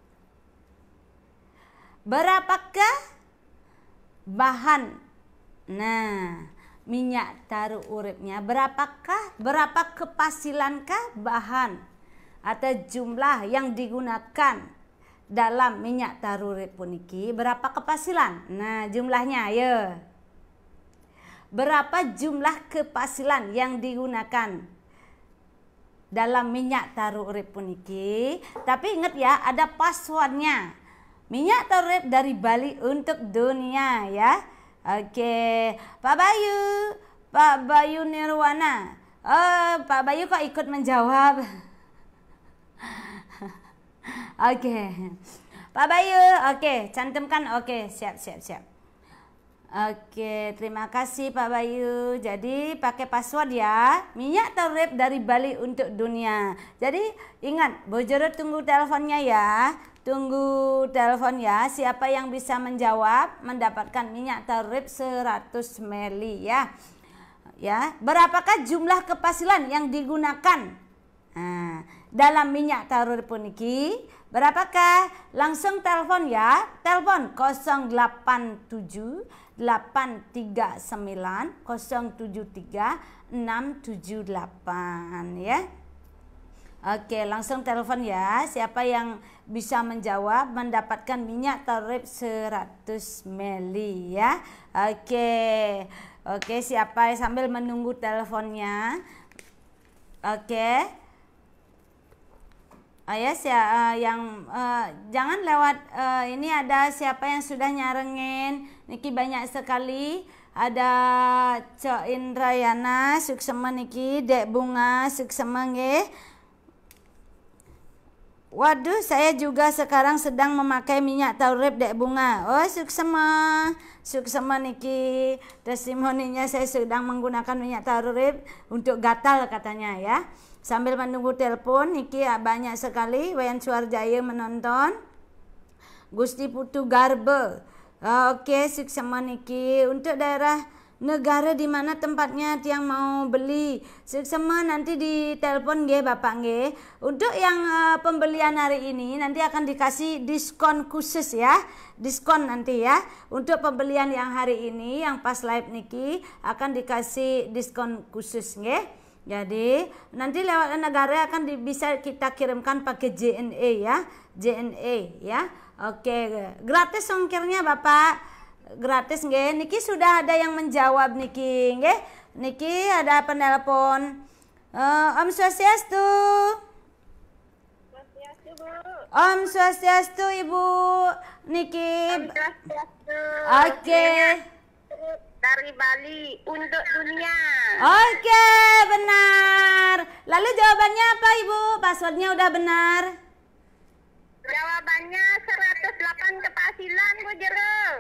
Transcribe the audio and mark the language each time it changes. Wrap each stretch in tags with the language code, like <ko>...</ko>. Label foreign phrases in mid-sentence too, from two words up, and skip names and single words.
<id>Berapakah bahan? Nah, minyak taru uripnya berapa kepasilankah bahan atau jumlah yang digunakan dalam minyak taru urip puniki? Berapa kepasilan? Nah, jumlahnya ya. Berapa jumlah kepasilan yang digunakan dalam minyak taru urip puniki? Tapi ingat ya, ada passwordnya. Minyak taru urip dari Bali untuk dunia ya. Oke, Pak Bayu Nirwana. Pak Bayu kok ikut menjawab? Oke. Pak Bayu, oke, cantumkan. Oke, siap. Oke, terima kasih Pak Bayu. Jadi pakai password ya. Minyak taru urip dari Bali untuk dunia. Jadi ingat, Bu Jero tunggu teleponnya ya. Tunggu telepon ya. Siapa yang bisa menjawab mendapatkan minyak taru urip 100 ml ya. Ya, berapakah jumlah kepasilan yang digunakan dalam minyak taru urip puniki? Berapakah? Langsung telepon ya. Telepon 087 839 073 678 ya. Oke, langsung telepon ya. Siapa yang bisa menjawab mendapatkan minyak taru urip 100 ml ya. Oke, siapa sambil menunggu teleponnya. Oke. Jangan lewat ini ada siapa yang sudah nyarengin. Niki banyak sekali. Ada Cok Indrayana</id> <ban>suksema niki,</ban> <id>Dek Bunga</id> <ban>suksema nggih.</ban> <id>Waduh, saya juga sekarang sedang memakai minyak taru urip Dek Bunga. Oh,</id> <ban>suksema niki.</ban> <id>Testimoninya saya sedang menggunakan minyak taru urip untuk gatal katanya ya. Sambil menunggu telepon, niki banyak sekali Wayan Suarjaya menonton. Gusti Putu Garbe. Oke,</id> <ban>suksema niki.</ban> <id>Untuk daerah negara di mana tempatnya tiang mau beli, suksema nanti di telepon nggih Bapak nggih. Untuk yang pembelian hari ini nanti akan dikasih diskon khusus ya. Diskon nanti ya. Untuk pembelian yang hari ini yang pas live niki akan dikasih diskon khusus nggih. Jadi nanti lewat negara akan bisa kita kirimkan pakai JNE ya. JNE ya. Oke, gratis ongkirnya Bapak. Gratis nggih. Niki sudah ada yang menjawab</id> <ban>niki nggih.</ban> <id>Niki ada penelpon. Om Swastiastu. Om Swastiastu Ibu Niki. Oke. Dari Bali untuk dunia. Oke, benar. Lalu jawabannya apa Ibu? Passwordnya udah benar? Jawabannya 108 kepasilan Bu Jero.</id>